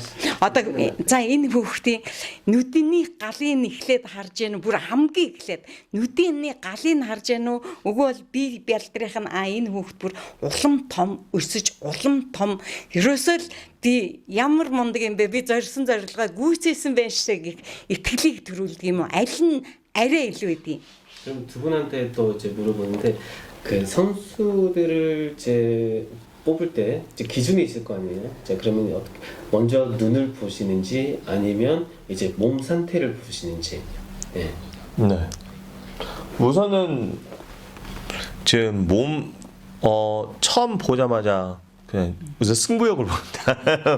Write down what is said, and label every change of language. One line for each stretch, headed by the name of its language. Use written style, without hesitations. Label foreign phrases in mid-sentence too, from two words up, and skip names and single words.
Mongolian: одоо энэ хүүхдийн нүдний галыг эхлээд харж яана бүр хамгийн эхлээд нүдний галыг харж яана үгүй бол би бялдрынх нь энэ хүүхд бүр улам том өсөж улам том ерөөсөө л би ямар мундаг юм бэ би зорьсон зорилгоо гүйцээсэн байх шиг итгэлийг төрүүлдэг юм уу аль нь арай илүү идэв.
Korean: 그럼 두 분한테 또 이제 물어보는데 그 선수들을 이제 뽑을 때 이제 기준이 있을 거 아니에요. 자 그러면 어떻게 먼저 눈을 보시는지 아니면 이제 몸 상태를 보시는지. 네. 네. 우선은 지금 처음 보자마자 그냥 우선 승부욕을 봅니다.